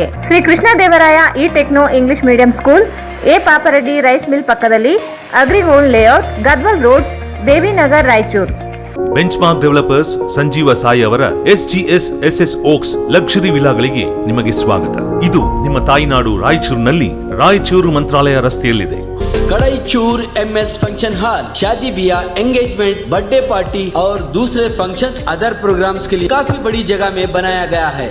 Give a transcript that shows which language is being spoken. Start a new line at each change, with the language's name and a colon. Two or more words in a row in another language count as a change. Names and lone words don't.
Kannada: ಶ್ರೀ ಕೃಷ್ಣ ದೇವರಾಯ ಇ ಟೆಕ್ನೋ ಇಂಗ್ಲಿಷ್ ಮೀಡಿಯಂ ಸ್ಕೂಲ್, ಎ ಪಾಪರೆಡ್ಡಿ ರೈಸ್ ಮಿಲ್ ಪಕ್ಕದಲ್ಲಿ, ಅಗ್ರಿಗೋಲ್ಡ್ ಲೇಔಟ್, ಗದ್ವಾಲ್ ರೋಡ್, ದೇವಿನಗರ್, ರಾಯಚೂರು. ಬೆಂಚ್ಮಾರ್ಕ್ ಡೆವಲಪರ್ಸ್ ಸಂಜೀವ ಸಾಯಿ ಅವರ SGS SS ಓಕ್ಸ್ ಲಕ್ಸುರಿ ವಿಲಾಗಳಿಗೆ ನಿಮಗೆ ಸ್ವಾಗತ. ಇದು ನಿಮ್ಮ ತಾಯಿನಾಡು ರಾಯಚೂರಿನಲ್ಲಿ, ರಾಯಚೂರು ಮಂತ್ರಾಲಯ ರಸ್ತೆಯಲ್ಲಿದೆ.
Hindi: कड़ाईचूर MS फंक्शन हॉल शादी ब्याह, एंगेजमेंट,
English: birthday party
Hindi: और दूसरे फंक्शंस,
English: other programs
Hindi: के लिए काफी बड़ी जगह में बनाया गया है.